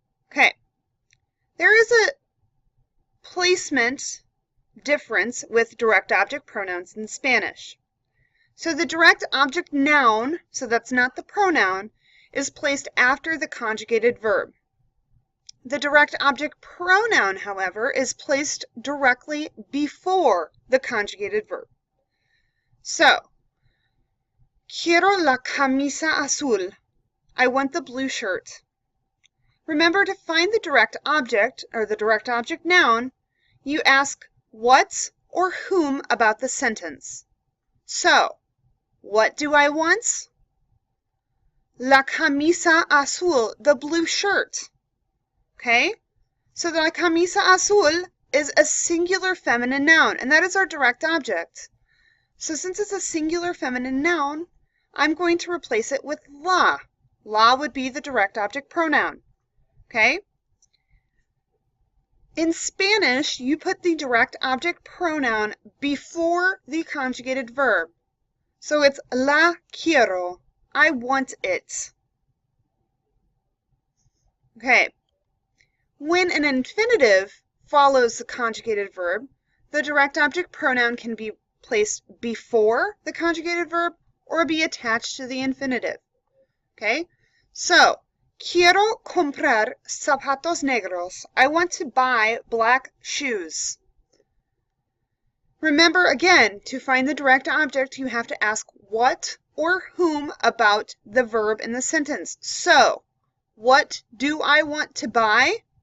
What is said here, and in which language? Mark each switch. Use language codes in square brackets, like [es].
[en] Okay, there is a placement difference with direct object pronouns in Spanish. So the direct object noun, so that's not the pronoun, is placed after the conjugated verb. The direct object pronoun, however, is placed directly before the conjugated verb. [es] So, quiero la camisa azul. [en] I want the blue shirt. Remember, to find the direct object, or the direct object noun, you ask what or whom about the sentence. So, what do I want? [es] La camisa azul, [en] the blue shirt. Okay? So the camisa azul is a singular feminine noun, and that is our direct object. So since it's a singular feminine noun, I'm going to replace it with la. La would be the direct object pronoun. Okay? In Spanish, you put the direct object pronoun before the conjugated verb. So it's [es] la quiero. [en] I want it. Okay. When an infinitive follows the conjugated verb, the direct object pronoun can be placed before the conjugated verb or be attached to the infinitive. Okay? [es] So, quiero comprar zapatos negros. [en] I want to buy black shoes. Remember, again, to find the direct object, you have to ask what or whom about the verb in the sentence. So, what do I want to buy?